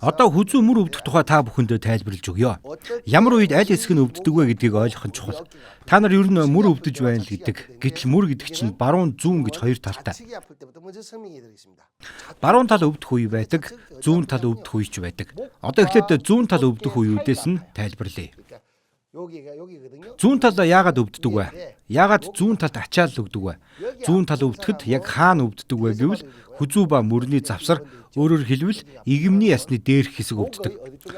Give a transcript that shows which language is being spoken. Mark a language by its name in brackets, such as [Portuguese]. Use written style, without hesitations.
[Mongolian] Одоо хүзүү мөр өвдөх тухай та бүхэнд тайлбарлаж өгье. Ямар үед аль хэсэг нь өвддөг вэ гэдгийг ойлгох нь чухал. Та нар ер нь мөр өвдөж байна л гэдэг. Гэтэл мөр гэдэг чинь баруун зүүн гэж хоёр талтай. [Korean] 좌측이 아플 때부터 먼저 설명해 드리겠습니다. [Mongolian] Баруун тал өвдөх үе байдаг, зүүн тал өвдөх үе ч байдаг. Одоо эхлээд зүүн тал өвдөх үеүүдээс нь тайлбарлая. [Korean] 그러니까 여기거든요. [Mongolian] Зүүн тал яагаад өвддөг вэ? Яагаад зүүн талд ачаал өгдөг вэ? Зүүн тал өвдөхөд яг хаана өвддөг вэ гэвэл хүзүү ба мөрний завсар, өөрөөр хэлбэл игэмний ясны дээрх хэсэг өвддөг.